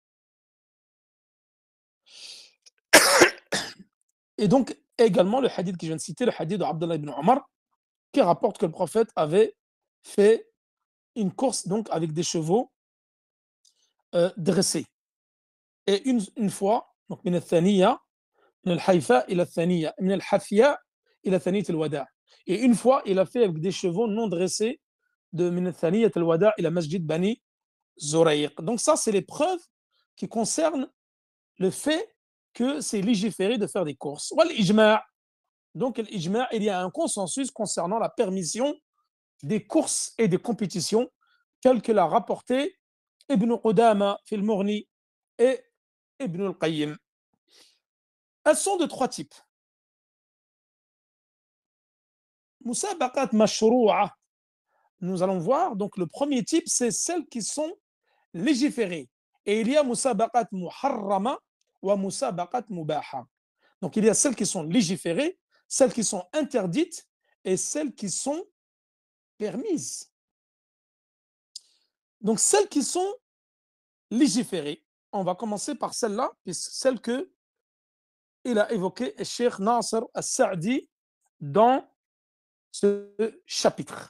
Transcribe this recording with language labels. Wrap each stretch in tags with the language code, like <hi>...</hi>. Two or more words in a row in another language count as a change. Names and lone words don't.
<fr>Et donc, également, le hadith que je viens de citer, le hadith d'Abdullah ibn Omar, qui rapporte que le prophète avait fait une course donc avec des chevaux dressés. Et une fois, donc,</fr> <ar>من الثنية، من الحفياء إلى الثنية، من الحفياء إلى ثنية الوداع'.</ar> <fr>Et une fois, il a fait avec des chevaux non dressés de</fr> <ar>من ثنية الوداع إلى مسجد بني زريق.</ar> <fr>Donc ça, c'est les preuves qui concernent le fait que c'est légiféré de faire des courses.</fr> <ar>والإجماع'.</ar> <fr>Donc l'ijma', il y a un consensus concernant la permission des courses et des compétitions, tel que l'a rapporté Ibn Qudama</fr> <ar>في المغني</ar> <fr>et Ibn al-Qayyim. Elles sont de trois types.</fr> <ar>مسابقات مشروعة.</ar> <fr>Nous allons voir, donc le premier type, c'est celles qui sont légiférées. Et il y a</fr> <ar>مسابقات محرمة ومسابقات مباحة.</ar> <fr>Donc il y a celles qui sont légiférées, celles qui sont interdites et celles qui sont permises. Donc celles qui sont légiférées, on va commencer par celle-là, celle que il a évoquée Cheikh Nasser al-Sa'di dans ce chapitre.</fr>